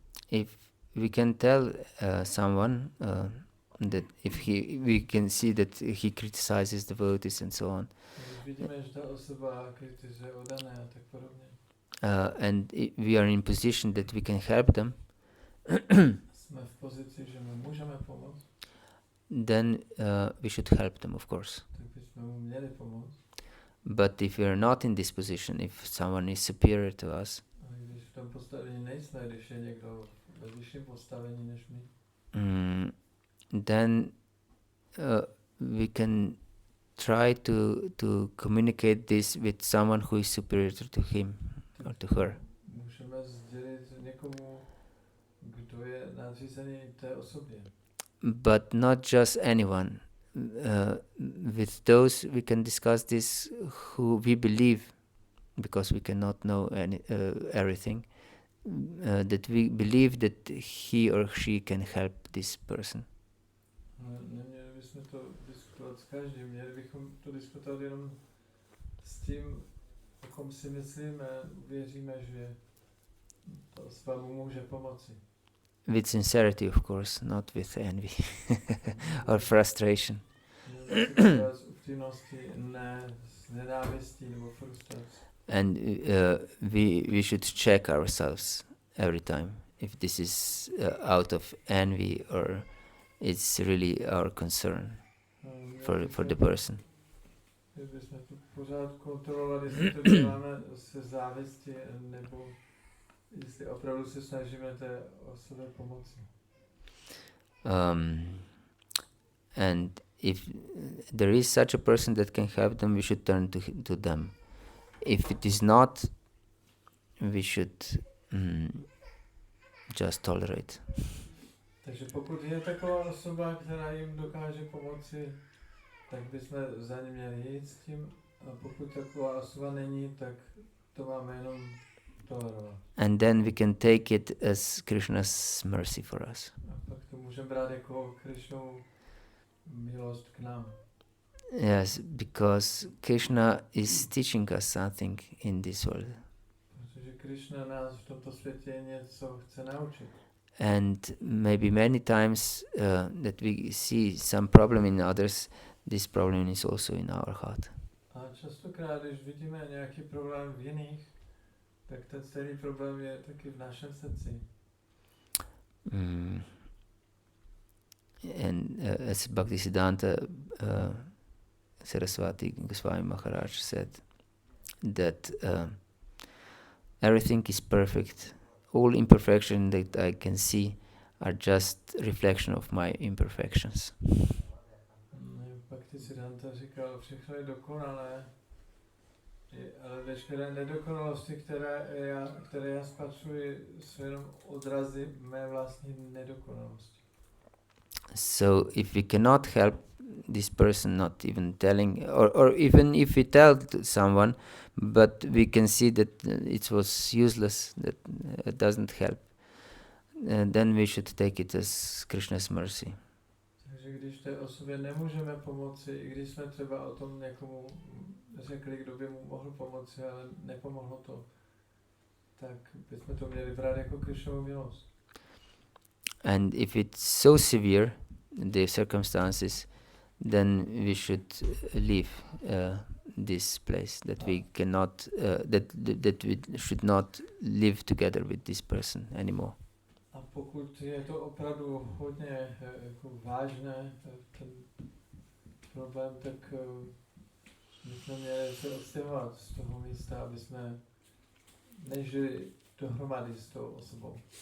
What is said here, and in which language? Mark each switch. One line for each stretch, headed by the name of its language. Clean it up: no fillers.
English: If we can tell someone that if we can see that he criticizes devotees and so on,
Czech: Vidíme, že ta osoba kritizuje oddané a tak podobně.
English: And we are in position that we can help them,
Czech: Jsme v pozici, že mu můžeme pomoct,
English: then we should help them, of course.
Czech: tak bychom mu měli pomoct.
English: But if we are not in this position, if someone is superior to us,
Czech: A když v tom postavení nejsme, když je někdo ve vyšším postavení než my,
English: then we can try to communicate this with someone who is superior to him or to her.
Czech: můžeme sdělit někomu, kdo je nadřízený té osobě.
English: But not just anyone. With those we can discuss this who we believe, because we cannot know everything, that we believe that he or she can help this person.
Czech: Neměli bychom to diskutovat s každým, měli bychom to diskutovat jenom s tím, o kom si myslíme, věříme, že ta osoba mu může pomoci.
English: With sincerity, of course, not with envy or frustration.
Czech: Z upřímnosti, ne z nenávistí nebo frustrací.
English: And we should check ourselves every time if this is out of envy or it's really our concern for the person.
Czech: Kdybychom to pořád kontrolovali, jestli to děláme se závisti, nebo jestli opravdu se snažíme té osobě pomoci.
English: And if there is such a person that can help them, we should turn to them. If it is not, we should just tolerate.
Czech: Takže pokud je taková osoba, která jim dokáže pomoci, tak bychom za ně měli jít s tím. A pokud taková osoba není, tak to máme jenom tolerovat.
English: And then we can take it as Krishna's mercy for us.
Czech: A pak to můžeme brát jako Krishnovu milost k nám.
English: Yes, because Krishna is teaching us something in this world.
Czech: Protože Krishna nás v tomto světě něco chce naučit.
English: And maybe many times that we see some problem in others, this problem is also in our heart.
Czech: A častokrát, když vidíme nějaký problém v jiných, tak ten celý problém je taky v našem srdci.
English: And as Bhaktisiddhanta Saraswati Goswami Maharaj said, that everything is perfect. All imperfections that I can see are just reflection of my imperfections.
Czech: Bhaktisiddhanta říkal, všechno je dokonalé, ale veškeré nedokonalosti, které já spatřuji, jsou jenom odrazy mé vlastní nedokonalosti.
English: So if we cannot help this person, not even telling, or even if we tell to someone, but we can see that it was useless, that it doesn't help, then we should take it as Krishna's mercy.
Czech: Takže když té osobě nemůžeme pomoci, i když jsme třeba o tom někomu řekli, kdo by mu mohl pomoci, ale nepomohlo to, tak bychom to měli brát jako Krishnovu milost.
English: And if it's so severe, the circumstances, then we should leave this place, that we cannot, that we should not live together with this person anymore.
Czech: A pokud je to opravdu hodně jako vážné, ten problém, tak bychom měli se odstěhovat z toho místa, aby jsme nežili dohromady s tou osobou.